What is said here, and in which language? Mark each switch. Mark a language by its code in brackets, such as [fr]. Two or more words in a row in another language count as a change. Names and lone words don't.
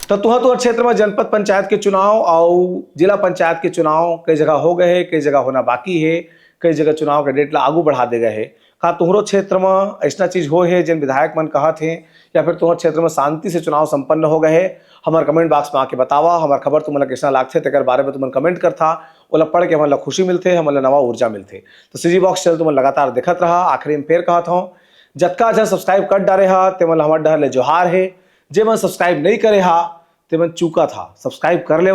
[hne] तो तुहर क्षेत्र में जनपद पंचायत के चुनाव और जिला पंचायत के चुनाव कई जगह हो गए हैं, कई जगह होना बाकी है, कई जगह चुनाव का डेट ला आगू बढ़ा दे गए है। का तुहरो क्षेत्र में ऐसा चीज हो है जिन विधायक मन कहत हैं या फिर तुहर क्षेत्र में शांति से चुनाव संपन्न हो गए है? हमारे [en] comment box [hne] में आके बतावा। हमार खबर तुमन कैसा लागथे तेकर बारे में तुमन कमेंट करथा। ओला पढ़ के हमन ला खुशी मिलथे, हमन ला नवा ऊर्जा मिलथे। तो सीजी बॉक्स चैनल तुमन लगातार देखत रहा। आखिरी में फेर कहत हूँ जतका जन सब्सक्राइब कर डारे हा तेमन हमार डहर ले जोहार है। जे मन सब्सक्राइब नहीं करे हा तेमन चूका था, सब्सक्राइब कर लेवा।